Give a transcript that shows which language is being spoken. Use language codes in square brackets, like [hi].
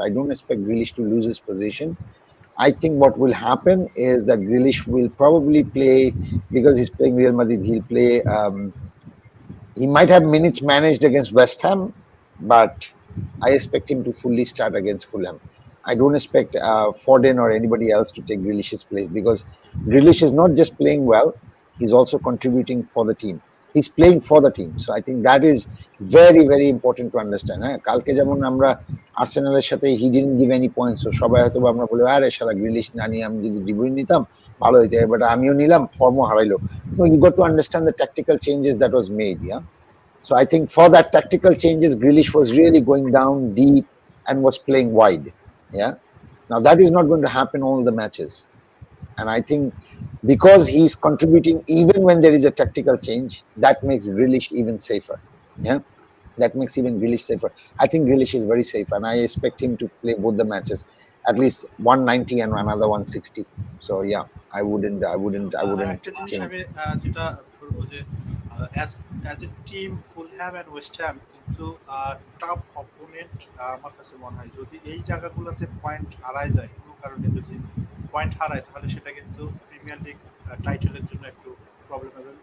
[en] I don't expect Grealish to lose his position. I think what will happen is that Grealish will probably play, because he's playing Real Madrid, he'll play, he might have minutes managed against West Ham, but I expect him to fully start against Fulham. I don't expect Foden or anybody else to take Grealish's place, because Grealish is not just playing well, he's also contributing for the team. he's playing for the team. So I think that is very very important to understand. [bn] হ্যাঁ, কালকে যেমন আমরা আর্সেনালের সাথে [en] he didn't give any points, so [bn] সবাই হয়তো আমরা বলি আরে শালা গ্রিলিশ না নিয়ে আমি যদি ডিব্রুইন নিতাম ভালো হইতো, বাট আমিও নিলাম, ফর্মও হারাইলো. [en] So you got to understand the tactical changes that was made. Yeah, so I think for that tactical changes, Grealish was really going down deep and was playing wide. Yeah, now that is not going to happen all the matches. And I think because he's contributing even when there is a tactical change, that makes Grealish even safer. Yeah, that makes even Grealish safer. I think Grealish is very safe, and I expect him to play both the matches, at least 190 and another 160. So yeah, I wouldn't [bn] একটা জিনিস [en] change. [bn] আমি যেটা বলবো যে as a team Fulham and West Ham কিন্তু top opponent আমার কাছে মনে হয় যদি এই জায়গাগুলোতে পয়েন্ট হারায় যায় কোনো কারণে যদি পয়েন্ট হারায় তাহলে সেটা কিন্তু প্রিমিয়ার লিগ টাইটেলের জন্য একটু প্রবলেম হবে।